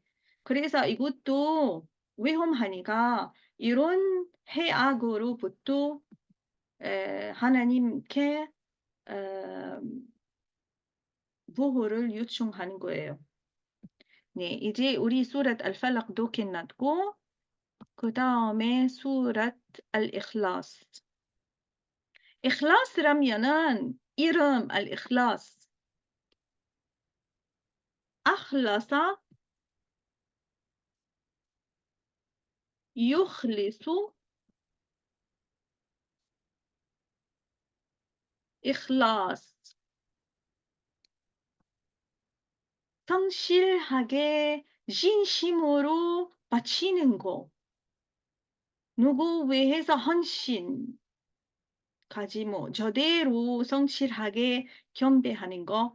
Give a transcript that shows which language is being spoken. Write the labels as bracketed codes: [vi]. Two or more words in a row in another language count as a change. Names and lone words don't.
[ko] 그래서 이것도 위험하니까 이런 해악으로부터 하나님께 에, 보호를 요청하는 거예요. 네, 이제 우리 수랏 알팔락도 끝났고 그 다음에 수랏 알이클라스. 이클라스라면은 이름 알이클라스. [ar] أخلص يخلص إخلاص [ko] 성실하게 진심으로 바치는 거. 누구 위해서 헌신, 가지 뭐 저대로 성실하게 경배하는 거.